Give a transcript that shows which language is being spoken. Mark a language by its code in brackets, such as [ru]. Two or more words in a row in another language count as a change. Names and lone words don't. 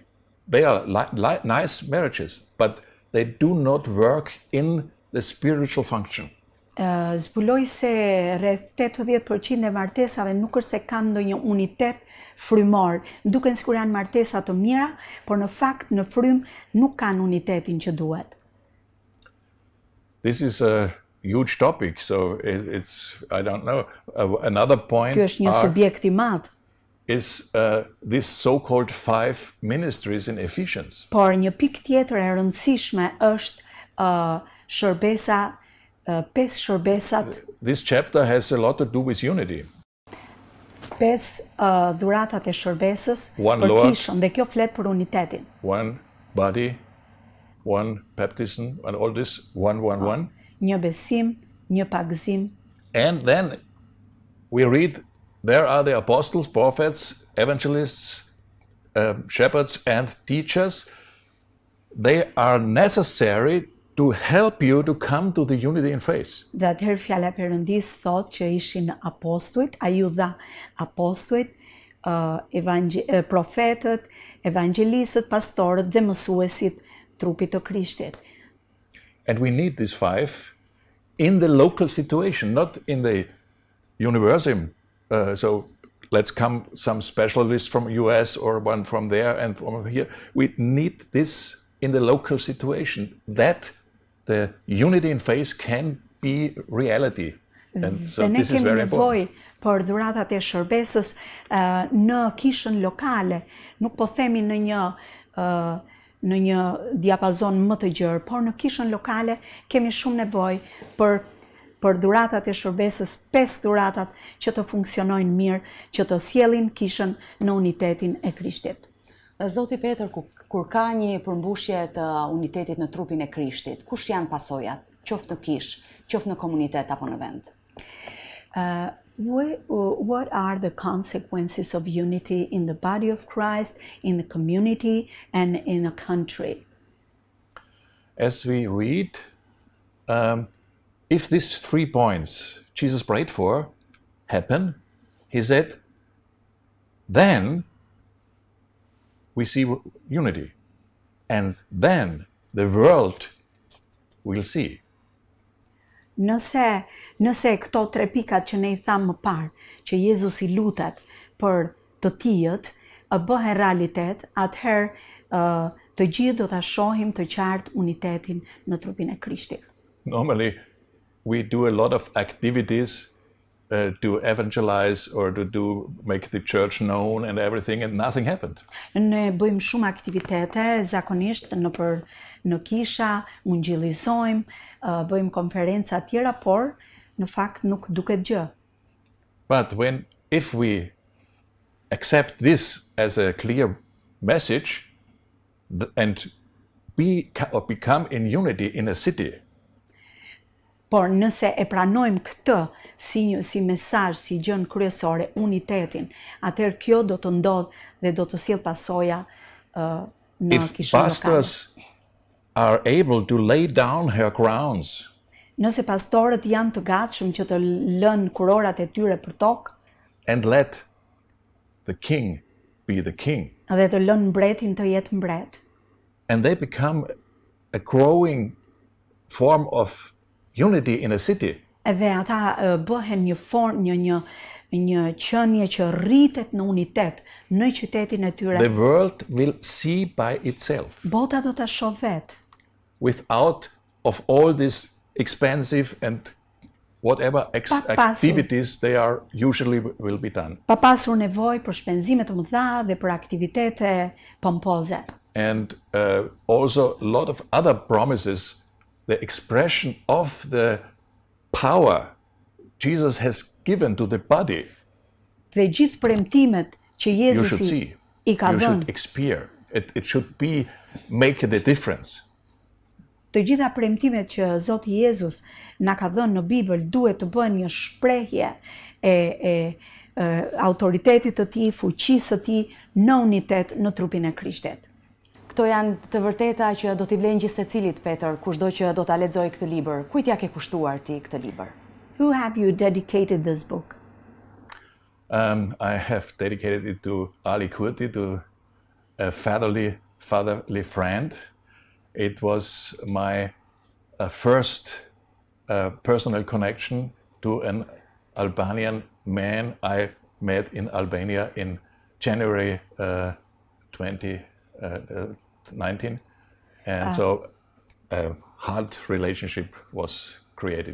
[en] They are nice marriages, but they do not work in the spiritual function. [sq] zbuloi se rreth 80% e martesave nuk është se kanë ndonjë unitet frymor, duken sikur janë martesa të mira, por në fakt në frym nuk kanë unitetin që duhet. [en] This is a huge topic, so it's I don't know. Another point [sq] Ky është një subjekt I madh. [en] Is this so-called 5 ministries in Ephesians. [sq] Por një pikë tjetër e rëndësishme është shërbesa, 5 shërbesat. [en] This chapter has a lot to do with unity. [sq] 5 dhuratat e shërbesës One për Lord, kishën, dhe kjo flet për unitetin. [en] one body, one baptism, and all this one. [sq] Një besim, një pagëzim. [en] And then we read there are the apostles, prophets, evangelists, shepherds, and teachers. They are necessary to help you to come to the unity in faith. [sq] Dhe atëherë fjala e Perëndis thotë që ishin apostujt, ai u dha apostujt, profetët, evangelistët, pastorët dhe mësuesit trupit të Krishtit. [en] And we need these 5 in the local situation, not in the universum. So let's come some specialists from US or one from there and from here. We need this in the local situation, that the unity in faith can be reality. And so this is very important. [sq] Dhe ne kemi nevojë për dhuratat e shërbesës në kishën lokale, nuk po themi në një diapazon më të gjerë, por në kishën lokale kemi shumë nevojë për dhuratat e shërbesës, 5 dhuratat që të funksionojnë mirë, që të sjellin kishën në unitetin e Krishtit. Zoti Petër, kur ka një përmbushje të unitetit në trupin e Krishtit, kush janë pasojat, qoftë në kishë, qoftë në komunitet apo në vend? [en] What are the consequences of unity in the body of Christ, in the community, and in a country? As we read, if these 3 points Jesus prayed for happen, he said, then we see unity. And then the world will see. [sq] Nëse këto 3 pikat që ne I thamë më parë, që Jezus I lutet për të tijët, bëhen realitet, atëherë të gjithë do ta shohim të qartë unitetin në trupin e Krishtit. [en] Normally, we do a lot of activities to evangelize or to make the church known and everything, and nothing happened. [sq] Ne bëjmë shumë aktivitete, zakonisht në kisha, ungjillizojmë, bëjmë konferenca tjera, por në fakt nuk duket gjë. [en] But if we accept this as a clear message and become in unity in a city, [sq] por nëse e pranojmë këtë si mesazh, si gjën kryesore, unitetin, atëherë kjo do të ndodh dhe do të sjell pasoja në kishën lokale. [en] If pastors are able to lay down her crowns, [sq] nëse pastorët janë të gatshëm që të lënë kurorat e tyre për tokë, [en] and let the king be the king, [sq] dhe të lënë mbretin të jetë mbret, [en] and they become a growing form of unity in a city, [sq] edhe ata bëhen një formë, një qenie që rritet në unitet në qytetin e tyre, [en] the world will see by itself, [sq] bota do ta shoh vetë, [en] without of all these expensive and whatever activities they are usually will be done. [sq] Pa pasur nevojë për shpenzime të mëdha dhe për aktivitete pompoze. [en] And also a lot of other promises, the expression of the power Jesus has given to the body. [sq] Dhe gjithë premtimet që Jezusi I ka you dhënë, [en] should experience. It should be make the difference. [sq] të gjitha premtimet që Zoti Jezus na ka dhënë në Bibël duhet të bëhen një shprehje e autoritetit të Tij, fuqisë së Tij në unitet në trupin e Krishtit. Këto janë të vërteta që do t'i vlen gjithë secilit, Petër, kushdo që do ta lexojë këtë libër. Kujt ja ke kushtuar ti këtë libër? [en] Who have you dedicated this book? I have dedicated it to Ali Kurti, to a fatherly friend. It was my first a personal connection to an Albanian man I met in Albania in January 2019, and so a hard relationship was created.